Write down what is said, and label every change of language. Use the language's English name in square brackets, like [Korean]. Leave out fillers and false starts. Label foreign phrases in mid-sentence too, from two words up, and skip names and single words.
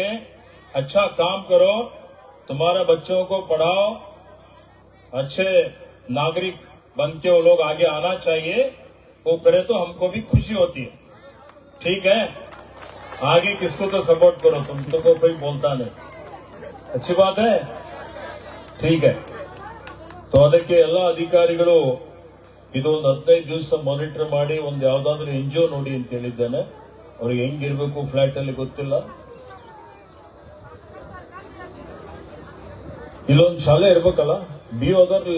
[Hindi] अच्छा काम करो, तुम्हारे बच्चों को पढ़ाओ, अच्छे नागरिक बन के वो लोग आगे आना चाहिए. वो करे तो हमको भी खुशी होती है. ठीक है? आगे किसको तो सपोर्ट करो, तुम तो कोई बोलता नहीं. अच्छी बात है. ठीक है. [Kannada] तो ಅದಕ್ಕೆ ಎಲ್ಲ ಅಧಿಕಾರಿಗಳು ಇದೊಂದು 15 ದಿವಸ ಮಾನಿಟರ್ ಮಾಡಿ ಒಂದು ಯಾವ್ದಾದ್ರು NGO ನೋಡಿ ಅಂತ ಹೇಳಿದ್ದೇನೆ. ಅವ್ರಿಗೆ ಹೆಂಗಿರ್ಬೇಕು ಫ್ಲಾಟ್ ಅಲ್ಲಿ ಗೊತ್ತಿಲ್ಲ. ಇಲ್ಲೊಂದು ಶಾಲೆ ಇರ್ಬೇಕಲ್ಲ, BO ಅದರಲ್ಲಿ.